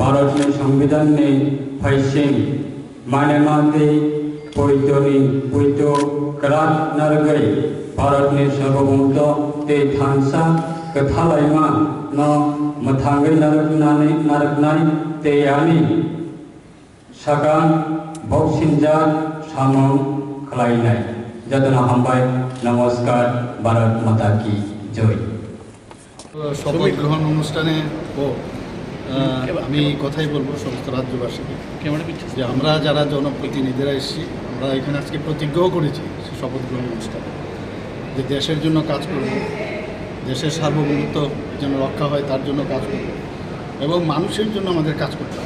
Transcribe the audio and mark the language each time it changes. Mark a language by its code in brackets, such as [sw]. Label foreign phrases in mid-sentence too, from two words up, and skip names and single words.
[trp] Bharatni Sambidan ni faising Manemati Poitoni Poito Karat Nargai Bharatni Sarvabhaumta te Thansa Kathalaima no Mathangai Naraknai te Yani Sakam Boksinjat Samam Khlainai Jatana Hambai Namaskar [hi] भारत माता की जय [bn] শপথ গ্রহণ অনুষ্ঠানে আমি কথাই বলবো সমস্ত রাজ্যবাসীকে যে আমরা যারা জনপ্রতিনিধিরা এসেছি আমরা এখানে আজকে প্রতিজ্ঞাও করেছি শপথ গ্রহণ অনুষ্ঠানে যে দেশের জন্য কাজ করব, দেশের সার্বভৌমত্ব যেন রক্ষা হয় তার জন্য কাজ করব এবং মানুষের জন্য আমাদের কাজ করতে হবে।